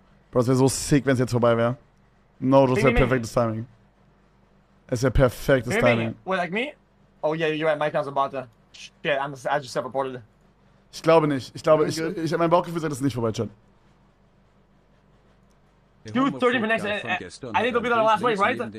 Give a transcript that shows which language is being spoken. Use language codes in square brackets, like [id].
[de] Bro, es wäre so sick, wenn es jetzt vorbei wäre. No, das wäre perfektes Timing. Es wäre perfektes Timing. [en] Wait, like me? Oh yeah, you're right. Mike has a bot. Shit, I just self-reported. [de] Ich glaube nicht. Ich glaube, ich habe mein Bauchgefühl sagt, das ist nicht vorbei, Chat. [en] Dude, 30 minutes. I think it'll be the last wave, right?